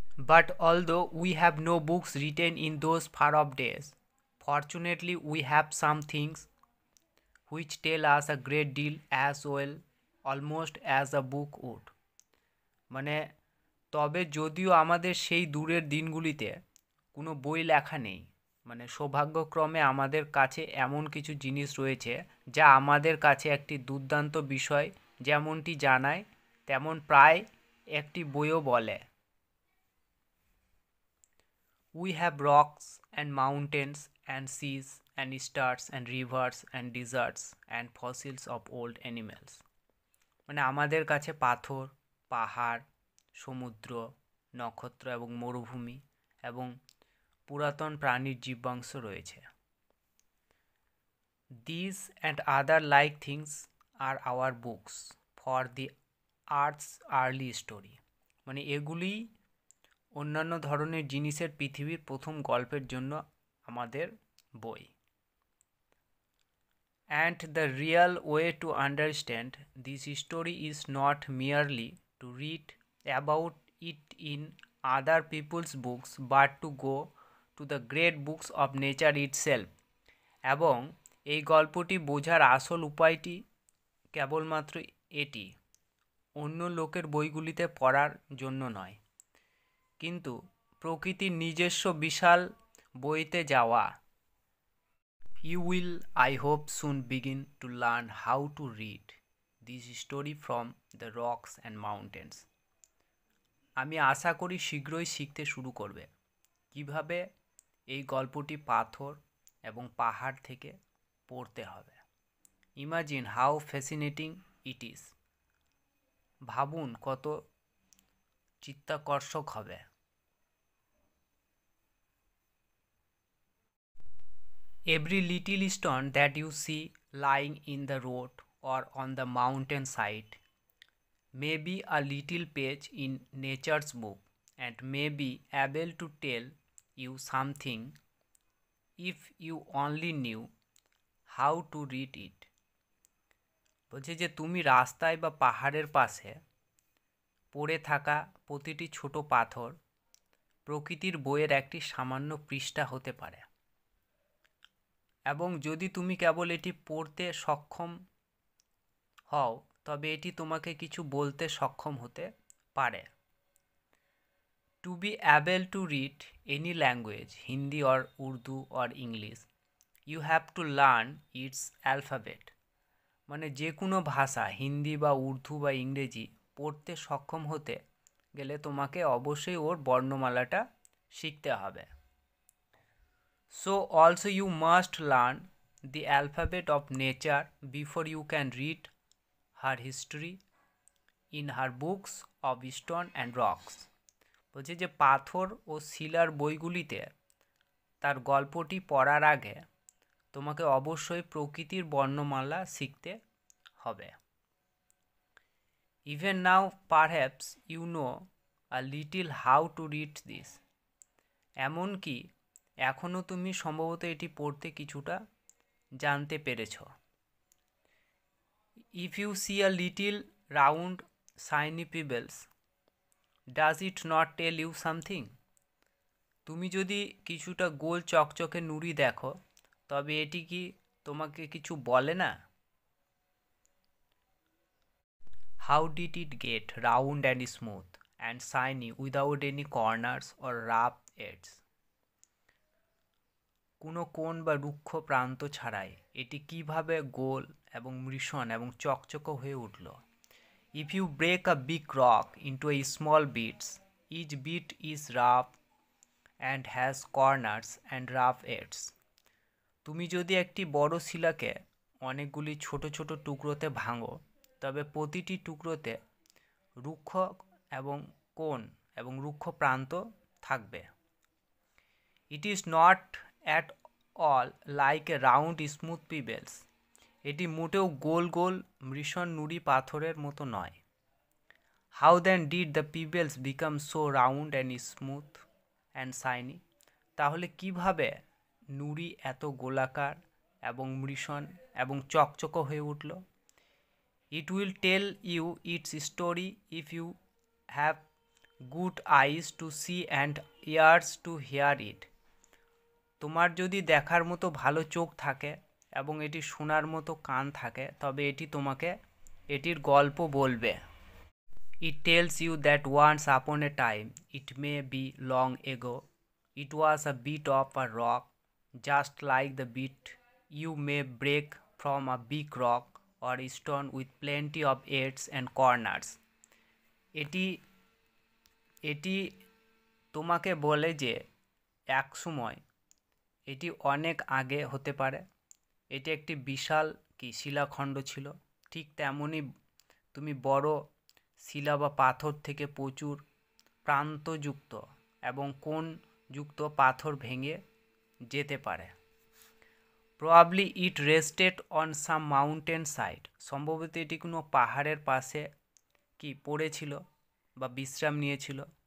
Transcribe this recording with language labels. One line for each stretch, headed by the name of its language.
English: But although we have no books written in those far off days, fortunately we have some things which tell us a great deal as well, almost as a book would.
Bangla: মানে তবে যদিও আমাদের সেই দূরের দিনগুলিতে কোনো বই লেখা নেই, মানে সৌভাগ্যক্রমে আমাদের কাছে এমন কিছু জিনিস রয়েছে যা আমাদের কাছে একটি দুর্দান্ত বিষয় যেমনটি জানায় তেমন প্রায় একটি বইও বলে।
English: We have rocks and mountains and seas and stars and rivers and deserts and fossils of old animals.
Bangla: মানে আমাদের কাছে পাথর, পাহাড়, সমুদ্র, নক্ষত্র এবং মরুভূমি এবং পুরাতন প্রাণীর জীবাংশ রয়েছে।
English: These and other like things are our books for the earth's early story.
Bangla: মানে এগুলি অন্যান্য ধরনের জিনিসের পৃথিবীর প্রথম গল্পের জন্য আমাদের বই।
English: And the real way to understand this story is not merely to read about it in other people's books but to go to the great books of nature itself.
Bangla: এবং এই গল্পটি বোঝার আসল উপায়টি কেবলমাত্র এটি, অন্য লোকের বইগুলিতে পড়ার জন্য নয়, কিন্তু প্রকৃতির নিজস্ব বিশাল বইতে যাওয়া।
English: You will, I hope, soon begin to learn how to read this story from the rocks and mountains.
Bangla: আমি আশা করি শীঘ্রই শিখতে শুরু করবে কিভাবে এই গল্পটি পাথর এবং পাহাড় থেকে পড়তে হবে।
English: Imagine how fascinating it is.
Bangla: ভাবুন কত চিত্তাকর্ষক হবে।
English: Every little stone that you see lying in the road or on the mountain side may be a little page in nature's book and may be able to tell you something if you only knew how to read it.
Bangla: বলছে যে তুমি রাস্তায় বা পাহাড়ের পাশে পড়ে থাকা প্রতিটি ছোট পাথর প্রকৃতির বইয়ের একটি সামান্য পৃষ্ঠা হতে পারে, এবং যদি তুমি কেবল এটি পড়তে সক্ষম হও তবে এটি তোমাকে কিছু বলতে সক্ষম হতে পারে।
English: To be able to read any language, Hindi or Urdu or English, you have to learn its alphabet.
Bangla: মানে যে কোনো ভাষা, হিন্দি বা উর্দু বা ইংরেজি পড়তে সক্ষম হতে গেলে তোমাকে অবশ্যই ওর বর্ণমালাটা শিখতে হবে।
English: So also you must learn the alphabet of nature before you can read her history in her books of stone and rocks.
Bangla: বলছে যে পাথর ও শিলার বইগুলিতে তার গল্পটি পড়ার আগে তোমাকে অবশ্যই প্রকৃতির বর্ণমালা শিখতে হবে।
English: Even now perhaps you know a little how to read this.
Bangla: এমনকি এখনও তুমি সম্ভবত এটি পড়তে কিছুটা জানতে পেরেছ।
English: If you see a little round shiny pebbles, does it not tell you something?
Bangla: তুমি যদি কিছুটা গোল চকচকে নুড়ি দেখো, তবে এটি কি তোমাকে কিছু বলে না?
English: How did it get round and smooth and shiny without any corners or rough edges?
Bangla: কোনো কোণ বা রুক্ষ প্রান্ত ছাড়াই এটি কিভাবে গোল এবং মৃষণ এবং চকচকে হয়ে উঠল?
English: If you break a big rock into a small bits, each bit is rough and has corners and rough edges.
Bangla: তুমি যদি একটি বড় শিলাকে অনেকগুলি ছোট ছোট টুকরোতে ভাঙো, তবে প্রতিটি টুকরোতে রুক্ষ এবং কোণ এবং রুক্ষ প্রান্ত থাকবে।
English: It is not at all like a round smooth pebbles.
Bangla: এটি মোটেও গোল গোল মৃষণ নুড়ি পাথরের মতো নয়।
English: How then did the pebbles become so round and smooth and shiny?
Bangla: তাহলে কিভাবে নুড়ি এত গোলাকার এবং মৃষণ এবং চকচকে হয়ে উঠল?
English: It will tell you its story if you have good eyes to see and ears to hear it.
Bangla: তোমার যদি দেখার মতো ভালো চোখ থাকে এবং এটি শোনার মতো কান থাকে, তবে এটি তোমাকে এটির গল্প বলবে।
English: It tells you that once upon a time, it may be long ago, it was a bit of a rock, just like the bit you may break from a big rock or stone with plenty of edges and corners.
Bangla: এটি এটি তোমাকে বলে যে এক সময়, এটি অনেক আগে হতে পারে, এটি একটি বিশাল শিলাখণ্ড ছিল। ঠিক তেমনই তুমি বড় শিলা বা পাথর থেকে প্রচুর প্রান্তযুক্ত এবং কোণযুক্ত পাথর ভেঙে যেতে পারে।
English: Probably it rested on some mountain side.
Bangla: সম্ভবত এটি কোনো পাহাড়ের পাশে পড়েছিল বা বিশ্রাম নিয়েছিল।